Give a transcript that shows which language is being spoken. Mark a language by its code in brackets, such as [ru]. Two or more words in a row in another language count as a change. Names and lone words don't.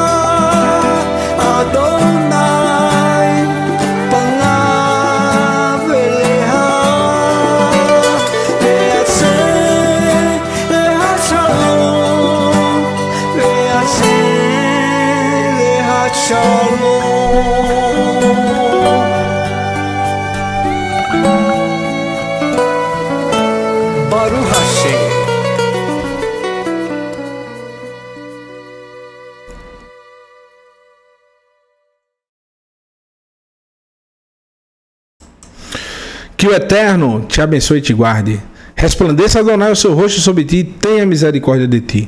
[he] אדני פניו אליך וישם לך שלום וישם לך שלום ברוך השם. [pt] Que o Eterno te abençoe e te guarde. Resplandeça, Adonai, o seu rosto sobre ti e tenha misericórdia de ti.